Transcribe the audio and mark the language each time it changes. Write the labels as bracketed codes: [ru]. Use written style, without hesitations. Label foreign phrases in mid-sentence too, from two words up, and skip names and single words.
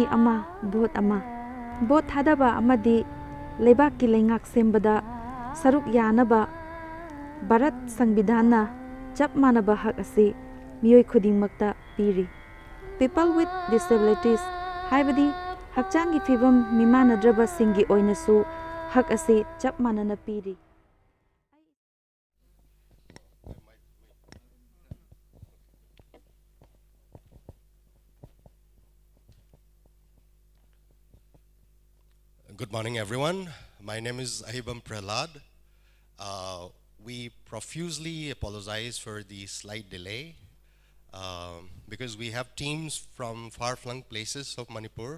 [mni] ama vote ama vote thadaba amadi lebak ki lengak sembada saruk yanaba Bharat Sanvidhana chap manaba hak ase miyoi khudingmakta piri. [en] People with disabilities [mni] haibadi hakchangi fibam mimanadraba singi oinasu hak ase chap manana piri. [en] Good morning, everyone. My name is Ahibam Prahlad. We profusely apologize for the slight delay because we have teams from far-flung places of Manipur.